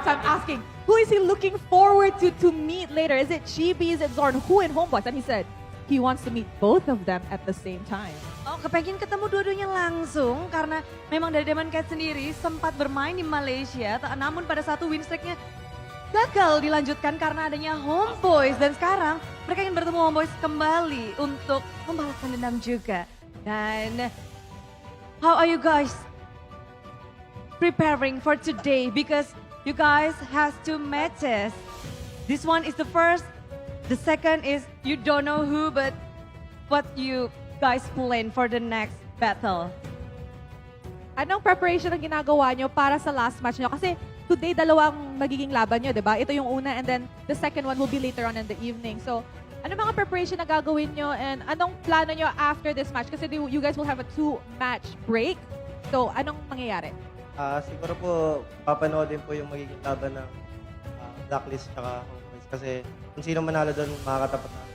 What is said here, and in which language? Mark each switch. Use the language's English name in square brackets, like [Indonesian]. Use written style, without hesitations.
[English] So I'm asking, who is he looking forward to meet later? Is it Chibi? Is it Zorn? Who in Homeboys? And he said he wants to meet both of them at the same time. [Indonesian] Oh, kepengen ketemu dua-duanya langsung karena memang dari Demon Kite sendiri sempat bermain di Malaysia, namun pada satu win streaknya gagal dilanjutkan karena adanya Homeboys dan sekarang mereka ingin bertemu Homeboys kembali untuk membalaskan dendam juga. [English] Dan how are you guys preparing for today? Because you guys has 2 matches. This one is the first, the second is you don't know who, but what you guys plan for the next battle? [Filipino] Anong preparation ang ginagawa nyo para sa last match nyo? Kasi today, dalawang magiging laban nyo, di ba? Ito yung una [English] and then the second one will be later on in the evening. [Filipino] So, ano mga preparation na gagawin nyo and anong plano nyo [English] after this match? Kasi you guys will have a 2-match break. [Filipino] So, anong mangyayari? Siguro po, papanoodin po yung magiging laban ng Blacklist tsaka Homeboys kasi kung sino manalo doon, makakatapat na.